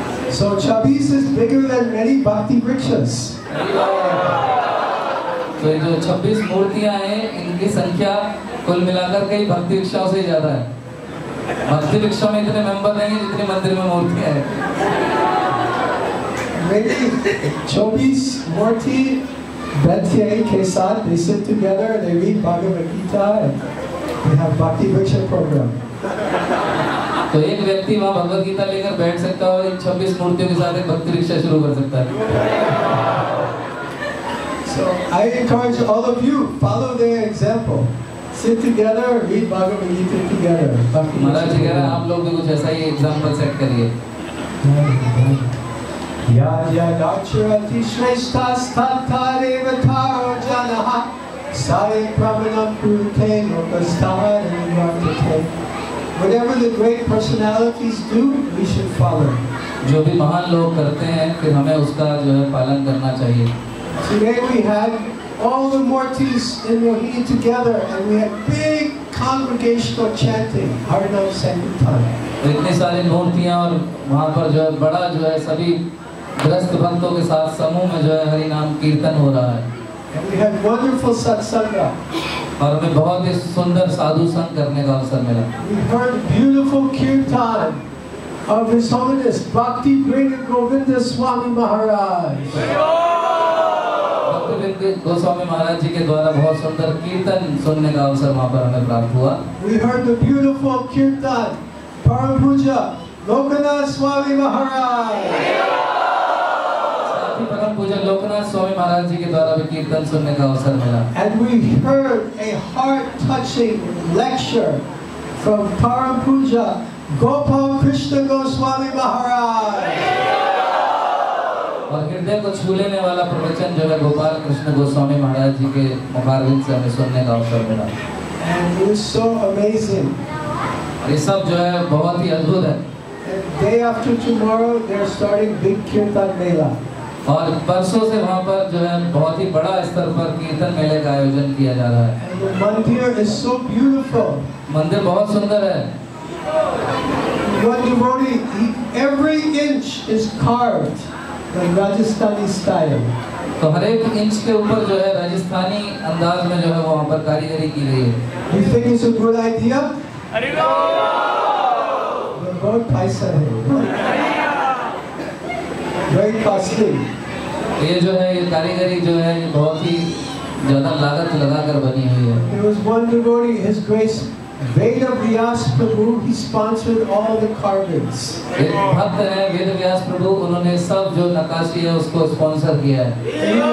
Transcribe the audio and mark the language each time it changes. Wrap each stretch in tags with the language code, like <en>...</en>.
<en>So Chabis is bigger than many bhakti vrikshas.</en> <hi>तो ये जो 26 मूर्तियां हैं, इनकी संख्या कुल मिलाकर कई भक्ति वृक्षों से ज्यादा है। भक्ति वृक्षों में इतने मेंबर नहीं जितने मंदिर में मूर्तियां हैं।</hi> <en>Maybe 24</en> <hi>मूर्ति बैठे के साथ,</hi> <en>they sit together, they read Bhagavad Gita, and they have bhakti vriksha program.</en> <hi>तो एक व्यक्ति वहाँ भगवद गीता लेकर बैठ सकता है और इन 26 मूर्तियों के साथ एक भक्ति वृक्ष शुरू कर सकता है।</hi> <en>So I encourage all of you, follow their example. Sit together, read Bhagavad Gita together.</en> <hi>महाराज जी कह रहे हैं आप लोग भी कुछ ऐसा ही एग्जाम्पल सेट करिए।</hi> <sa>या दाचरति श्रेष्ठस्तत्तदेव तारो जनः सारे प्रवणं कुरुते लोकस्थाननिवर्तते.</sa> <en>Whatever the great personalities do, we should follow.</en> <hi>जो भी महान लोग करते हैं, फिर हमें उसका जो है पालन करना चाहिए।</hi> <en>Today we had all the Murtis in Rohini together, and we had big congregational chanting, Harinam Sankirtan.</en> <hi>इतनी सारी मूर्तियाँ और वहाँ पर जो है बड़ा जो है सभी ग्रस्त भक्तों के साथ समूह में जो है हरि नाम कीर्तन हो रहा है।</hi> <en>And we had wonderful satsanga.</en> <hi>और हमें बहुत ही सुंदर साधु संग करने का अवसर मिला।</hi> <en>We heard beautiful kirtan of His Holiness Bhakti Brigha Govinda Swami Maharaj.</en> <hi>Goswami महाराज जी के द्वारा बहुत सुंदर कीर्तन सुनने का अवसर वहाँ पर हमें प्राप्त हुआ।</hi> <en>We heard the beautiful kirtan Param Puja Lokanath Swami Maharaj.</en> <hi>परम पूज्य लोकनाथ स्वामी महाराज जी के द्वारा भी कीर्तन सुनने का अवसर मिला।</hi> <en>And we heard a heart-touching lecture from Param Puja Gopal Krishna Goswami Maharaj.</en> <hi>और हृदय को छू लेने वाला प्रवचन जो है गोपाल कृष्ण गोस्वामी महाराज जी के मुखारविंद से हमें सुनने का अवसर मिला।</hi> <en>And it was so amazing.</en> <hi>ये सब जो है बहुत ही अद्भुत है।</hi> <en>And day after tomorrow, they're starting big kirtan mela.</en> <hi>और परसों से वहाँ पर जो है बहुत ही बड़ा स्तर पर कीर्तन मेले का आयोजन किया जा रहा है।</hi> <en>And the mandir is so beautiful.</en> <hi>मंदिर बहुत सुंदर है।</hi> <en>One devotee, every inch is carved like Rajasthani style.</en> <hi>तो हर एक इंच के ऊपर जो है राजस्थानी अंदाज में जो है वहाँ पर कारीगरी की गई है।</hi> <en>You think it's a good idea?</en> <hi>बहुत पैसा है।</hi> <en>Very costly.</en> <hi>ये जो है ये कारीगरी जो है ये बहुत ही ज़्यादा लागत लगाकर बनी हुई है।</hi> <en>There was one devotee, His Grace Veda Vyas Prabhu, he sponsored all the carvings.</en> <hi>एक भक्त है वेद व्यास प्रभु, उन्होंने सब जो नक्काशी है उसको स्पॉन्सर किया है।</hi>